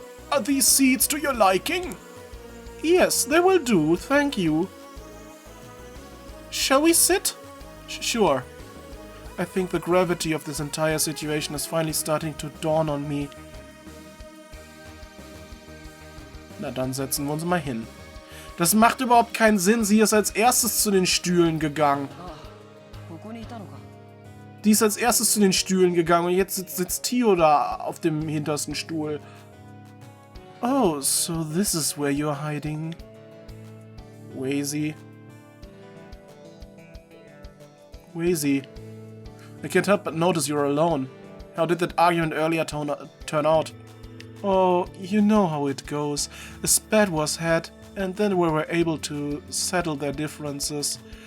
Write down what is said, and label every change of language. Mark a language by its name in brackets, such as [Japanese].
[English] Are these seats to your liking? Yes, they will do, thank you. Shall we sit? Sure. I think the gravity of this entire situation is finally starting to dawn on me. [German] Na, dann setzen wir uns mal hin. Das macht überhaupt keinen Sinn. Sie ist als erstes zu den Stühlen gegangen. Die ist als erstes zu den Stühlen gegangen und jetzt sitzt Tio da auf dem hintersten Stuhl. [English] Oh, so this is where you're hiding. Wazy. Wazy. I can't help but notice you're alone. How did that argument earlier turn out? Oh, you know how it goes. A spat was had, and then we were able to settle their differences.